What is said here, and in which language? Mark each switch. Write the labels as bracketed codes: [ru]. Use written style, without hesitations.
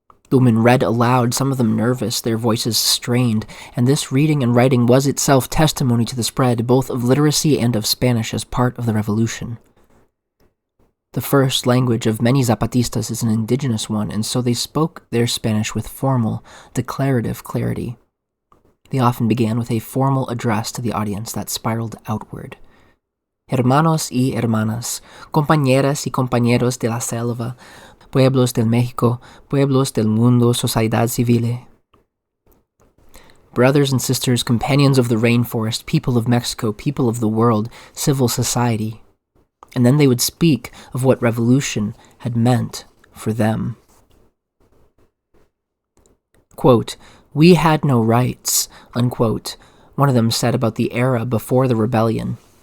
[en] The women read aloud, some of them nervous, their voices strained, and this reading and writing was itself testimony to the spread both of literacy and of Spanish as part of the revolution. The first language of many Zapatistas is an indigenous one, and so they spoke their Spanish with formal, declarative clarity. They often began with a formal address to the audience that spiraled outward. [es] Hermanos y hermanas, compañeras y compañeros de la selva, pueblos del México, pueblos del mundo, sociedad civile. [en] Brothers and sisters, companions of the rainforest, people of Mexico, people of the world, civil society. And then they would speak of what revolution had meant for them. Quote, "We had no rights," unquote, one of them said about the era before the rebellion.